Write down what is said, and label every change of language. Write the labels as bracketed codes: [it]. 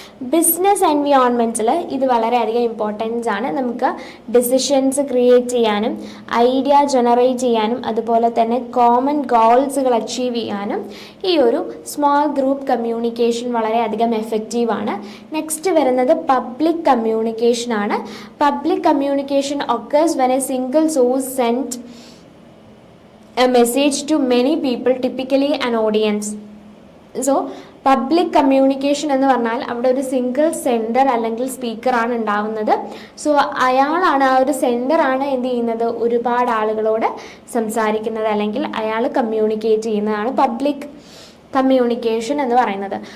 [ml] Business എൻവയോൺമെൻറ്റിൽ ഇത് വളരെയധികം importance ആണ്. നമുക്ക് ഡിസിഷൻസ് ക്രിയേറ്റ് ചെയ്യാനും ഐഡിയ ജനറേറ്റ് ചെയ്യാനും അതുപോലെ തന്നെ കോമൺ ഗോൾസുകൾ അച്ചീവ് ചെയ്യാനും ഈ ഒരു സ്മോൾ ഗ്രൂപ്പ് കമ്മ്യൂണിക്കേഷൻ വളരെയധികം എഫക്റ്റീവാണ്. നെക്സ്റ്റ് വരുന്നത് പബ്ലിക് കമ്മ്യൂണിക്കേഷൻ ആണ്. [en] Public communication occurs when a single source sent a message to many people, typically an audience. [ml] So public communication എന്ന് പറഞ്ഞാൽ അവിടെ ഒരു സിംഗിൾ സെൻഡർ അല്ലെങ്കിൽ സ്പീക്കറാണ് ഉണ്ടാവുന്നത്. സോ അയാളാണ്, ആ ഒരു സെൻഡറാണ് എന്ത് ചെയ്യുന്നത്, ഒരുപാട് ആളുകളോട് സംസാരിക്കുന്നത് അല്ലെങ്കിൽ അയാൾ കമ്മ്യൂണിക്കേറ്റ് ചെയ്യുന്നതാണ് പബ്ലിക് കമ്മ്യൂണിക്കേഷൻ എന്ന് പറയുന്നത്.